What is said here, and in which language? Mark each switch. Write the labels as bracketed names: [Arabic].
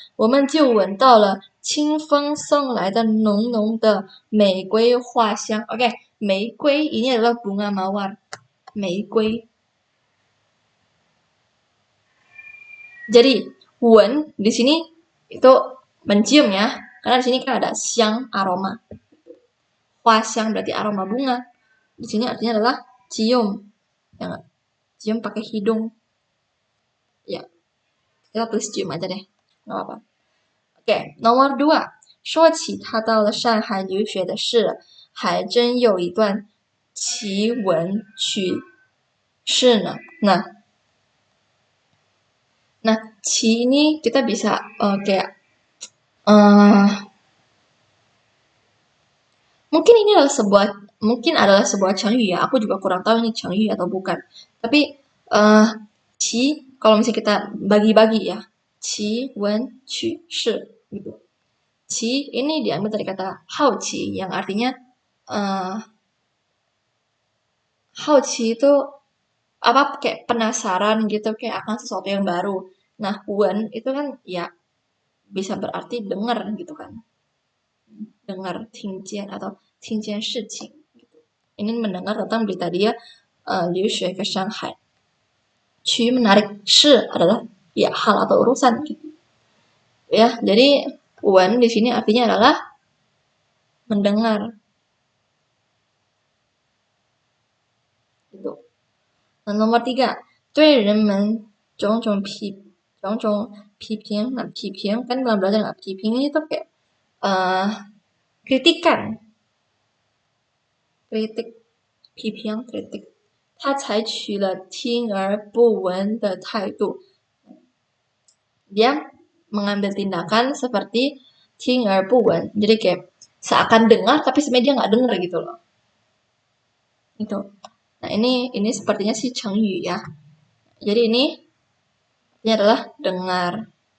[Chinese] 我们就闻到了清风送来的浓浓的玫瑰花香. [Indonesian] Oke, 玫瑰 ini adalah bunga mawar. [Chinese] 玫瑰. [Indonesian] Jadi, wen di sini itu mencium ya. Karena di sini kan ada xiang aroma. Hua xiang berarti aroma bunga. Di sini artinya adalah cium. Ya nggak? Cium pakai hidung. Ya, kita tulis cium aja deh. Nggak apa-apa. Oke, nomor 2. [Chinese] 说起他到了上海留学的事，还真有一段奇闻趣事呢。 [Indonesian] Nah, ci ini kita bisa kayak mungkin ini adalah sebuah changyu ya. Aku juga kurang tahu ini changyu atau bukan. Tapi ci kalau misalnya kita bagi-bagi ya, qi wen qu shi gitu. Qi ini diambil dari kata hao qi yang artinya hao qi itu apa kayak penasaran gitu kayak akan sesuatu yang baru. Nah, wen itu kan ya bisa berarti dengar gitu kan. Dengar tingjian atau tingjian shiqing gitu. Ini mendengar tentang berita dia liu xue ke Shanghai. Qu menarik, shi adalah ya hal atau urusan gitu. Ya, jadi wen di sini artinya adalah mendengar. Gitu. Nah, nomor 3, [Chinese] 对人们种种批评. [Indonesian] Nah, 批评 kan belum belajar nggak? 批评itu kayak kritikan. Kritik, 批评 kritik. [Chinese] 他采取了听而不闻的态度. [Indonesian] Dia mengambil tindakan seperti [Chinese] 听而不闻. [Indonesian] Jadi kayak seakan dengar tapi sebenarnya dia nggak dengar gitu loh. Itu. Nah, ini sepertinya sih chengyu ya. Jadi ini adalah dengar.